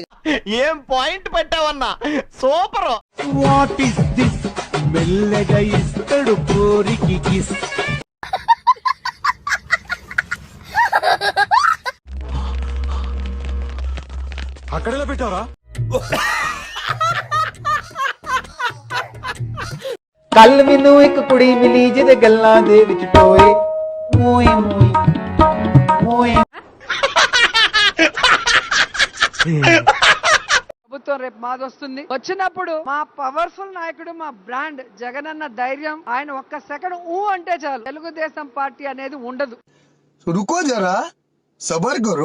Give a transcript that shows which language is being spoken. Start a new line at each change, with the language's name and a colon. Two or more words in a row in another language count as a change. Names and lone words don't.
Telugu: ఏం పాయింట్ పెట్టావన్నా, సూపర్.
English: what is this
Telugu: మెల్లగా ఇస్తాడు కోరికి కిస్. అక్కడెలా పెట్టావరా?
Punjabi: ਕੱਲ ਮੈਨੂੰ ਇੱਕ ਕੁੜੀ ਮਿਲੀ ਜਿਹਦੇ ਗੱਲਾਂ ਦੇ ਵਿੱਚ ਟੋਏ ਮੋਏ ਮੋਏ ਮੋਏ.
Telugu: ప్రభుత్వం రేపు మాది వస్తుంది. వచ్చినప్పుడు మా పవర్ఫుల్ నాయకుడు, మా బ్రాండ్ జగనన్న ధైర్యం, ఆయన ఒక్క సెకండ్ అంటే చాలు తెలుగుదేశం పార్టీ అనేది ఉండదు.
Hindi: रुको ज़रा सब्र करो.